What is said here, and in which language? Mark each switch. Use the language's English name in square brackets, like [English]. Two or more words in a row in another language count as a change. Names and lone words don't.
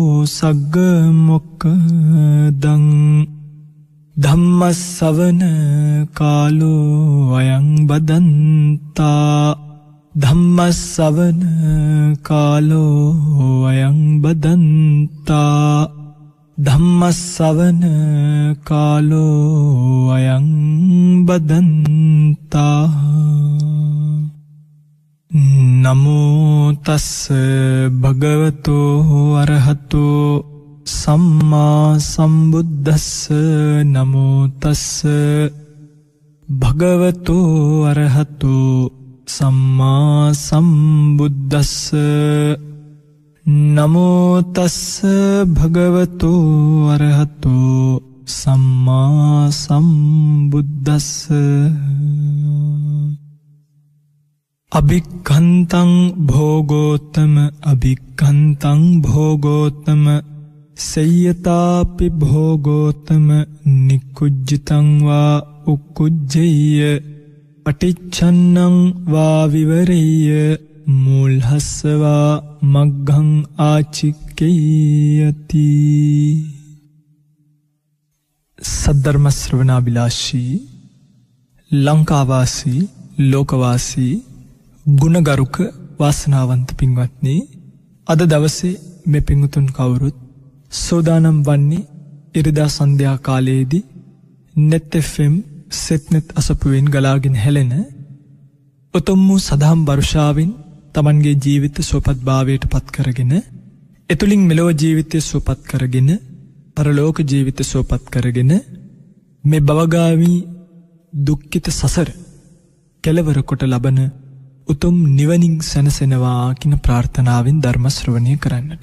[Pali] सग्गमुक्तं धम्मश्रवण कालो अयं बदन्ता धम्मश्रवण कालो अयं बदन्ता धम्मश्रवण कालो अयं बदन्ता नमो तस्स भगवतो अरहतो सम्मा सम्बुद्धस्स नमो तस्स भगवतो अरहतो सम्मा सम्बुद्धस्स नमो तस्स भगवतो अरहतो सम्मा सम्बुद्धस्स अभिक्खन्तं भोगोत्तम अभिक्खन्तं भोगोत्तम सय्यतापि भोगोत्तम निकुज्जितं वा उकुज्जय्य पटिच्छन्नं वा विवरेय्य मूलहस्य वा मग्घं आचिक्केयति [Sinhala] සද්ධර්ම ශ්‍රවණාභිලාෂී ලංකාවාසී ලෝකවාසී ගුණගරුක වාසනාවන්ත පින්වත්නි අද දවසේ මේ පින්වතුන් කවුරුත් සෝදානම් වන්නේ ඉරිදා සන්ධ්‍යා කාලයේදී net fm setnet අසපුවෙන් ගලාගෙන හැලෙන උතුම් වූ සදහම් වර්ෂාවෙන් තමන්ගේ ජීවිත සුවපත් භාවයට පත් කරගෙන එතුලින් මෙලොව ජීවිතය සුවපත් කරගෙන පරලෝක ජීවිත සුවපත් කරගෙන මේ භවගාමී දුක්ඛිත සසර කෙලවර කොට ලබන උතුම් නිවනින් සැනසෙනවා කියන ප්‍රාර්ථනාවෙන් ධර්ම ශ්‍රවණය කරන්නට.